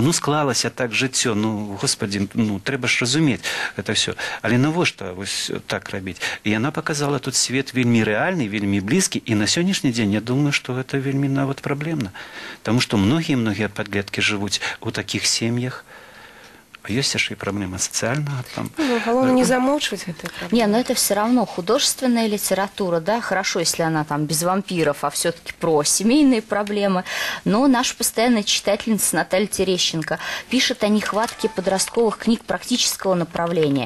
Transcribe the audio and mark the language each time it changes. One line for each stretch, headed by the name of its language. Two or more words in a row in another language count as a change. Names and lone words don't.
Belarusian: Ну, склалася так жыццё, ну, господі, ну, трэба ж разумець гэта ўсё. Але навошта вось так рабіць? І яна паказала тут свет вельмі рэальны, вельмі блізкі, і на сённяшні дзень я думаю, што гэта вельмі нават праблемна. Таму што многія падлеткі жывуць у такіх сем'ях.
Russian: Есть еще и проблема социальная. Там. Ну, главное не замолчивать этой проблемы. Не, но это все равно художественная литература, да, хорошо, если она там без вампиров, а все-таки про семейные проблемы. Но наша постоянная читательница Наталья Терещенко пишет о нехватке подростковых книг практического направления.